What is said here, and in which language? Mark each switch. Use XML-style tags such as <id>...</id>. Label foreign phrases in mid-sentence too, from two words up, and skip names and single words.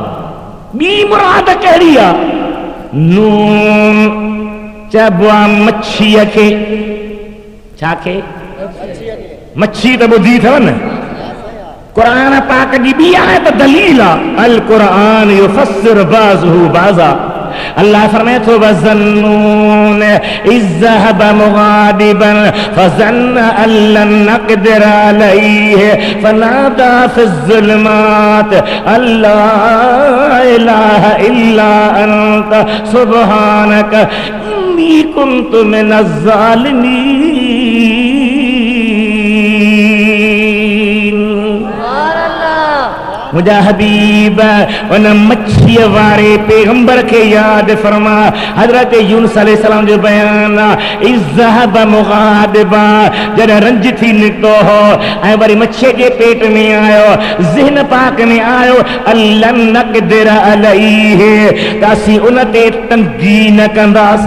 <sd>ॿी मुराद कहिड़ी आहे नून चइबो आहे मच्छीअ खे छा खे मच्छी त ॿुधी अथव न क़ुरान पाक जी ॿी आहे त दलील आहे</sd> <ar>القرآن يفسر بعضه بعضا.</ar> <sd>अल्लाह फरमाए तो</sd> <ar>وذا النون إذ ذهب مغاضبا فظن أن لن نقدر عليه فنادى في الظلمات أن لا إله إلا أنت سبحانك إني كنت من الظالمين.</ar> <sd>मुझा हबीब उन मच्छीअ वारे पैगंबर के याद फरमा। हजरत यूनुस अलैहिस्सलाम जो बयान</sd> <ar>إذ ذهب مغاضبا</ar> <sd>जॾहिं रंज थी निकितो हो ऐं वरी मच्छीअ जे पेट में आयो, ज़हन पाक में आयो</sd> <ar>أن لن نقدر عليه</ar> <sd>त असीं उन ते तंगी न कंदासीं।</sd>